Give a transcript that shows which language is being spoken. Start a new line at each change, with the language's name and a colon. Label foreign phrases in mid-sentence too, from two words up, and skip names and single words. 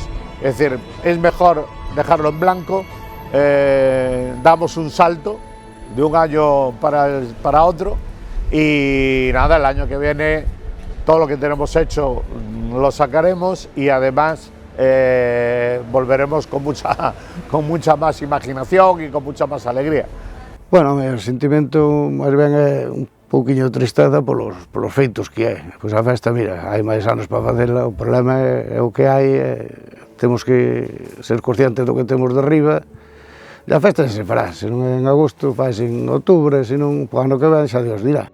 Spanish: Es decir, es mejor dejarlo en blanco, damos un salto de un año para otro y nada, el año que viene todo lo que tenemos hecho lo sacaremos y además volveremos con mucha más imaginación y con mucha más alegría.
Galician: Bueno, o sentimento máis ben é un pouquiño de tristeza polos feitos que é. Pois a festa, mira, hai máis anos para facela, o problema é o que hai, temos que ser conscientes do que temos de arriba, e a festa se fará, se non é en agosto, faz en outubro, se non, o ano que ven xa Dios dirá.